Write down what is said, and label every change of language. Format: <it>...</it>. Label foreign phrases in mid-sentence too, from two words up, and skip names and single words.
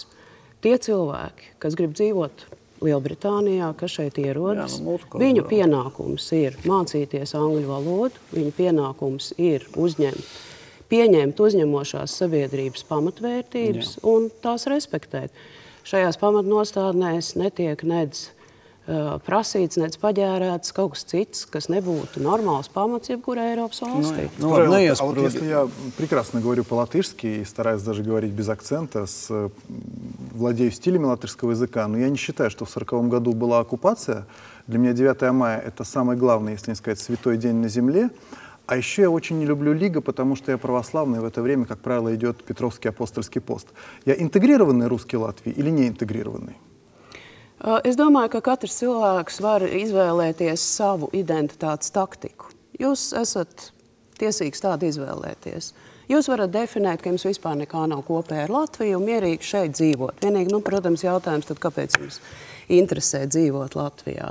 <lv>Tie cilvēki, kas grib dzīvot Lielbritānijā, kas šeit ierodas, viņu pienākums ir mācīties angļu valodu, viņu pienākums ir pieņemt uzņemošās sabiedrības pamatvērtības un tās respektēt. Šajās pamatnostādnēs netiek nedz prasīts, nedz paģērēts kaut kas cits, kas nebūtu</lv> <ru>нормальный память</ru> <lv>jebkurai Eiropas valstī.</lv> <ru>Вот если я прекрасно говорю по-латышски и стараюсь даже говорить без акцента, владею стилями латышского языка, но я не считаю, что в 1940 году была оккупация. Для меня 9 мая — это самый главный, если не сказать, святой день на земле. А еще я очень не люблю Лига, потому что я православный, и в это время, как правило, идет Петровский апостольский пост. Я интегрированный русский Латвии или не интегрированный?</ru> <lv>Es domāju, ka katrs cilvēks var izvēlēties savu identitātes taktiku. Jūs esat tiesīgs tādu izvēlēties. Jūs varat definēt, ka jums vispār nekā nav kopēja ar Latviju un mierīgi šeit dzīvot. Vienīgi, protams, jautājums, tad kāpēc jums interesē dzīvot Latvijā?</lv>